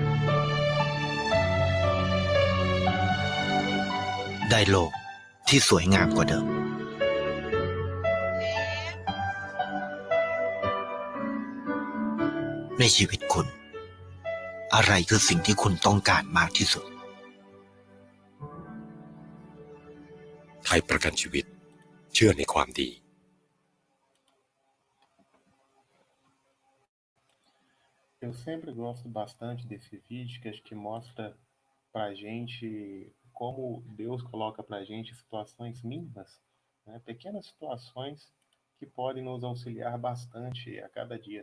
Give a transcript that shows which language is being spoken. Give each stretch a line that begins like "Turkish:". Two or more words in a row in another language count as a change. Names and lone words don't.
Thai: ได้โลกที่สวยงามกว่าเดิม ในชีวิตคุณ อะไรคือสิ่งที่คุณต้องการมากที่สุด ไทยประกันชีวิตเชื่อในความดี
Portuguese: Eu sempre gosto bastante desse vídeo, que acho que mostra pra gente como Deus coloca pra gente situações mínimas, né? Pequenas situações que podem nos auxiliar bastante a cada dia.